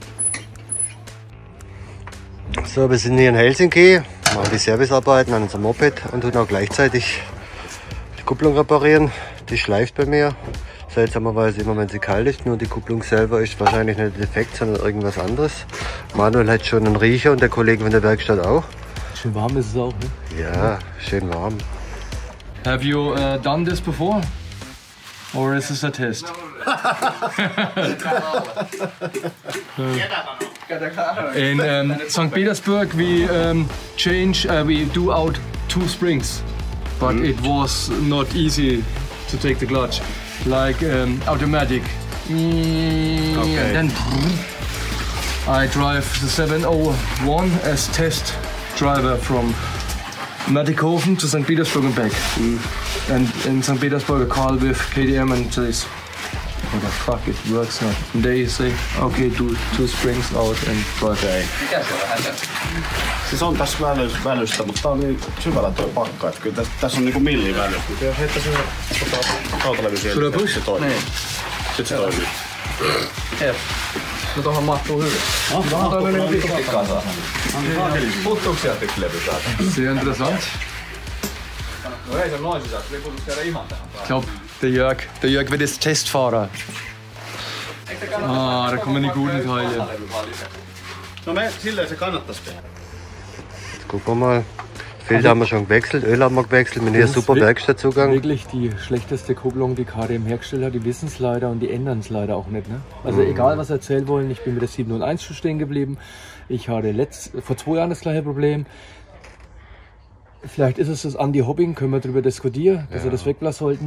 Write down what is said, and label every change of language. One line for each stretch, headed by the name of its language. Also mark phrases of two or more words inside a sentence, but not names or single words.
German: So, wir sind hier in Helsinki, machen die Servicearbeiten an unserem Moped und tun auch gleichzeitig die Kupplung reparieren. Die schleift bei mir. Seltsamerweise immer, wenn sie kalt ist. Nur die Kupplung selber ist wahrscheinlich nicht defekt, sondern irgendwas anderes. Manuel hat schon einen Riecher und der Kollege von der Werkstatt auch. Schön warm ist es auch, ne? Ja, schön warm.
English: Have you done this before? Or is this a test? In St. Petersburg we we do out 2 springs, but it was not easy to take the clutch, like automatic. Okay. And then I drive the 701 as test driver from Mattighofen to St. Petersburg and back. And in St. Petersburg, a call with KTM and says, "What the fuck, it works not." And they say, "Okay, do 2 springs out and drive." Okay.
Finnish: Siis on tässä välystä, mutta tää on niin syvällä tuo pakka, että kyllä tässä on niinku millivälys. Mutta jos heittäisi rautalevy siellä, niin se toimii. Niin. Sitten se toimii. Jep. No tohon mahtuu hyvin. Tohon toi meni vittu kasaan. Puuttuuko sieltä yksi levy täältä?
German: Sehr interessant.
Finnish: No ei se noin sisään, se puutuisi käydä ihan tähän päälle.
German: Ich glaube, der Jörg wird jetzt Testfahrer. Ah, da kommen die guten Teile.
Finnish: No me silleen se kannattais tehdä.
German: Jetzt gucken wir mal. Filter haben wir schon gewechselt, Öl haben wir gewechselt, mit hier super Werkstattzugang. Wirklich die schlechteste Kupplung, die KTM hergestellt hat. Die wissen es leider und die ändern es leider auch nicht. Ne? Also egal, was sie erzählen wollen, ich bin mit der 701 schon stehen geblieben. Ich hatte vor 2 Jahren das gleiche Problem. Vielleicht ist es das Anti-Hobbing, können wir darüber diskutieren, dass wir das weglassen sollten.